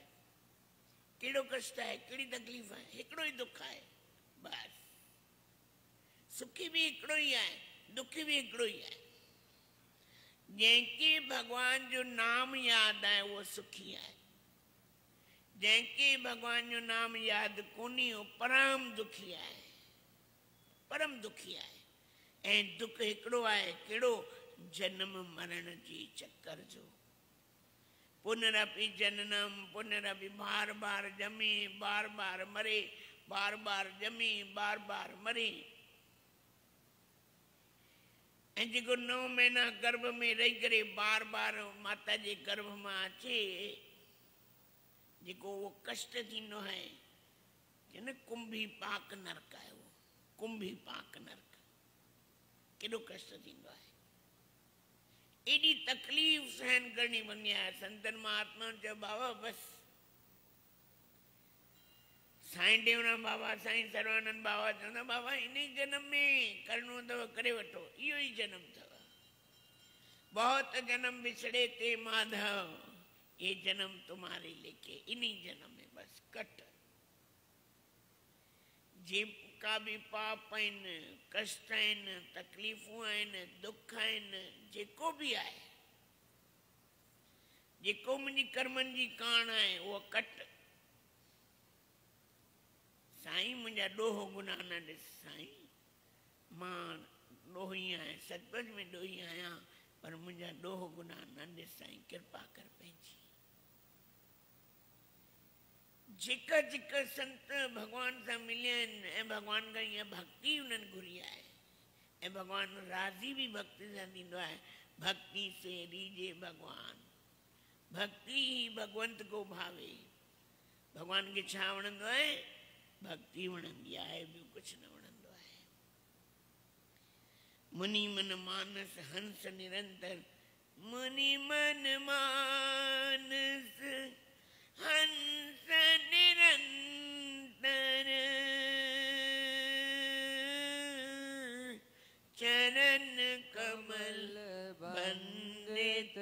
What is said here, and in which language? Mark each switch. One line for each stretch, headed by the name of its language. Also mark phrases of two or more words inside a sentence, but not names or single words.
Sindhi: कहिड़ो कष्ट आहे? कहिड़ी तकलीफ़ आहे? हिकिड़ो ई दुख आहे बस। सुखी भी हिकिड़ो ई आहे, दुखी भी हिकिड़ो ई आहे। जंहिंखे भगवान जो नाम यादि आहे उहो सुखी आहे। जंहिंखे भगवान जो नाम यादि कोन्हे उहो परम दुखी आहे, परम दुखी आहे। ऐं दुख हिकिड़ो आहे, कहिड़ो? जन्म मरण जी चक्कर जो।
Sanskrit: पुनरपि जननम पुनरपि
Sindhi: बार बार जमे, बार बार मरे, बार बार जमे, बार बार मरे। ऐं जेको 9 महीना गर्भ में रही करे बार बार माता जे गर्भ मां अचे, जेको वो कष्ट थींदो आहे कि न कुंभी पाक नरक आहे। वो कुंभी पाक नरक केॾो कष्ट थींदो आहे। एॾी तकलीफ़ सहन करणी पवंदी आहे। संतन महात्माउनि चयो बाबा बस। साईं टेऊंराम बाबा, साईं सर्वानंद बाबा चवंदा बाबा इन ही जन्म में करणो अथव करे वठो, इहो ई जन्म अथव।
Hindi: बहुत जन्म बिछड़े थे माधव, ये जन्म तुम्हारे लेके,
Sindhi: इन्हीं जन्म में बस कट। जेका भी पाप आहिनि, कष्ट आहिनि, तकलीफ़ूं आहिनि, दुख आहिनि, जेको भी आहे, जेको मुंहिंजी कर्मनि जी कान आहे उहो कट। साईं मुंहिंजा ॾोह गुनाह न ॾिस साईं, मां ॾोही आहियां, सचपच में ॾोही आहियां, पर मुंहिंजा ॾोह गुनाह न ॾिस साईं, कृपा कर पंहिंजी। जेका जेका संत भगवान सां मिलिया आहिनि ऐं भगवान खां ईअं भक्ति उन्हनि घुरी आहे, ऐं भगवान राज़ी भी भक्ति सां थींदो आहे।
Hindi: भक्ति से रीजे भगवान, भक्ति ही भगवंत को भावे।
Sindhi: भगवान खे छा वणंदो आहे? भक्ति वणंदी आहे, ॿियो कुझु न वणंदो आहे।
Hindi: मुनि मन मानस हंस निरंतर, मुनि मन मानस हंस निरंतर, चरण कमल बंदित